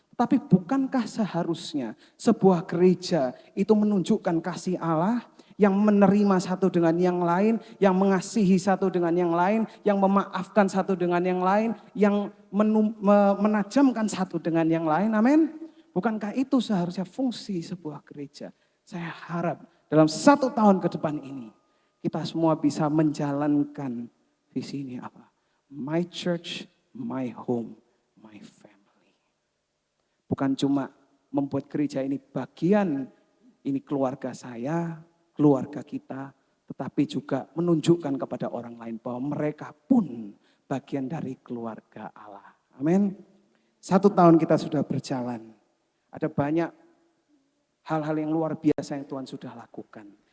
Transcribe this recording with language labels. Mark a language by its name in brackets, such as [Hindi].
[Indonesian] Tapi bukankah seharusnya sebuah gereja itu menunjukkan kasih Allah, yang menerima satu dengan yang lain, yang mengasihi satu dengan yang lain, yang memaafkan satu dengan yang lain, yang menajamkan satu dengan yang lain, amin. Bukankah itu seharusnya fungsi sebuah gereja? Saya harap dalam 1 tahun ke depan ini, kita semua bisa menjalankan visi ini apa? [English] My church, my home, my family. [Indonesian] Bukan cuma membuat gereja ini bagian, ini keluarga saya, keluarga kita, tetapi juga menunjukkan kepada orang lain bahwa mereka pun bagian dari keluarga Allah. Amin. 1 tahun kita sudah berjalan. Ada banyak hal-hal yang luar biasa yang Tuhan sudah lakukan.